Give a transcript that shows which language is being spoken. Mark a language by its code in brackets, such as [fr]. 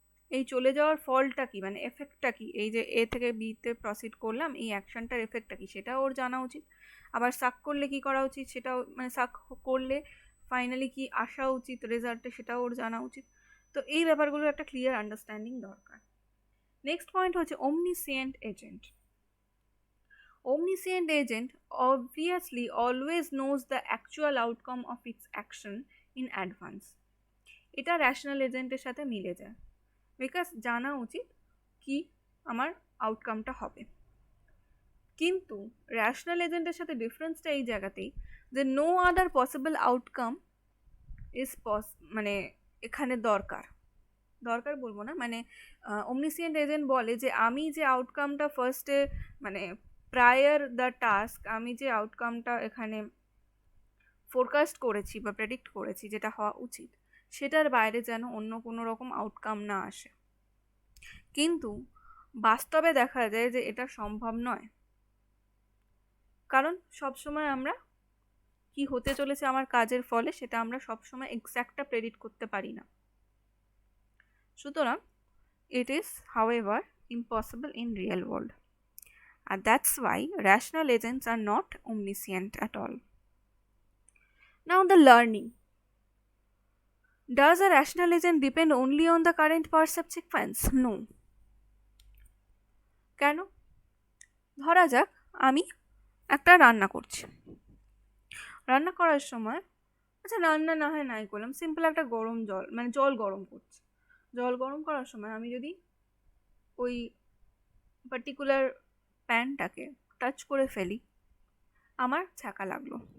[bn] এই চলে যাওয়ার ফলটা কি, মানে এফেক্টটা কি, এই যে এ থেকে বিতে প্রসিড করলাম, এই অ্যাকশনটার এফেক্টটা কি সেটা ওর জানা উচিত। আবার সাক করলে কি করা উচিত সেটাও, মানে সাক করলে ফাইনালি কি আসা উচিত রেজাল্টে, সেটাও ওর জানা উচিত। তো এই ব্যাপারগুলোর একটা ক্লিয়ার আন্ডারস্ট্যান্ডিং দরকার। নেক্সট পয়েন্ট হচ্ছে omniscient agent. [en] Omniscient agent obviously always knows the actual outcome of its action in advance. [bn] এটা র্যাশনাল এজেন্টের সাথে মিলে যায়, বিকজ জানা উচিত কি আমার আউটকামটা হবে। কিন্তু র্যাশনাল এজেন্টের সাথে ডিফারেন্সটা এই জায়গাতেই যে [en] no other possible outcome is [bn] মানে এখানে দরকার বলবো না, মানে omniscient এজেন্ট বলে যে আমি যে আউটকামটা ফার্স্টে, মানে প্রায়ার দ্য টাস্ক, আমি যে আউটকামটা এখানে ফোরকাস্ট করেছি বা প্রেডিক্ট করেছি যেটা হওয়া উচিত, সেটার বাইরে যেন অন্য কোনো রকম আউটকাম না আসে। কিন্তু বাস্তবে দেখা যায় যে এটা সম্ভব নয়, কারণ সবসময় আমরা কি হতে চলেছে আমার কাজের ফলে সেটা আমরা সবসময় এক্স্যাক্টটা প্রেডিক্ট করতে পারি না। [en] সুতরাং it is however impossible in real world, and that's why rational agents are not omniscient at all. Now the learning. Does a rational agent depend only on the current percept sequence? No. [bn] কেন? ধরা যাক আমি একটা রান্না করছি, রান্না করার সময়, আচ্ছা রান্না না হয় নাই করলাম, সিম্পল একটা গরম জল, মানে জল গরম করছি, জল গরম করার সময় আমি যদি ওই পার্টিকুলার প্যানটাকে টাচ করে ফেলি, আমার ছ্যাঁকা লাগলো।